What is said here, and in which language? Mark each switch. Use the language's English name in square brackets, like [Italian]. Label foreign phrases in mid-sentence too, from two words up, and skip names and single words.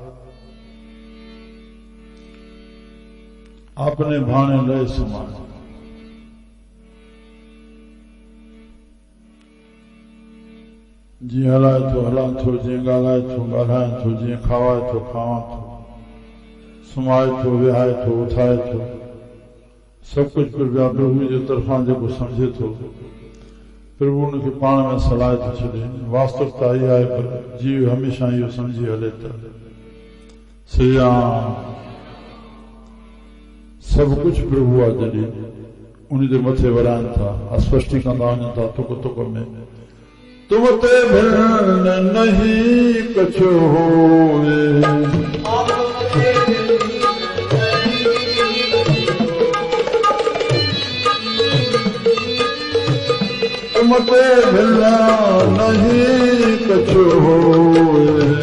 [Punjabi] आपने भाणे लय समाए [Sindhi] जीअं हलाए थो हलां थो जीअं ॻाल्हाए थो ॻाल्हायां थो जीअं खावाए थो खावां थो सुम्हाए थो विहाए थो उथाए थो सब कुछ प्रभु जे तरफां जेको समझे थो प्रभु उनखे पाण में सलाह थो छॾे वास्तविकता इहा आहे पर जीव हमेशह इहो समझी हले त श्री राम सब कुछ प्रभु आहे जॾहिं उन जे मथे वराइनि था अस्पष्टी कंदा वञनि था तुक तुक में [Punjabi] तुम ते भिन्न नहीं कछु होवे तुम ते भिन्न नहीं कछु होवे